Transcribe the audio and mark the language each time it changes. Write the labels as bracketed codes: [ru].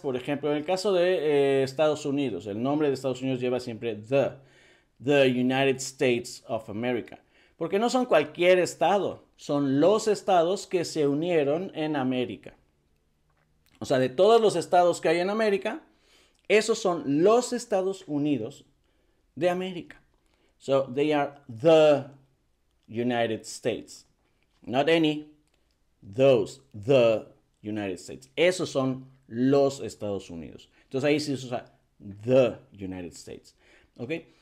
[es] Por ejemplo, en el caso de Estados Unidos, el nombre de Estados Unidos lleva siempre [en] the United States of America. [es] Porque no son cualquier estado, son los estados que se unieron en América. O sea, de todos los estados que hay en América, esos son los Estados Unidos de América. [en] So, they are the United States. Not any, those, the United States. [es] Esos son los Estados Unidos. Entonces ahí sí se usa [en] the United States. [es] ¿Ok?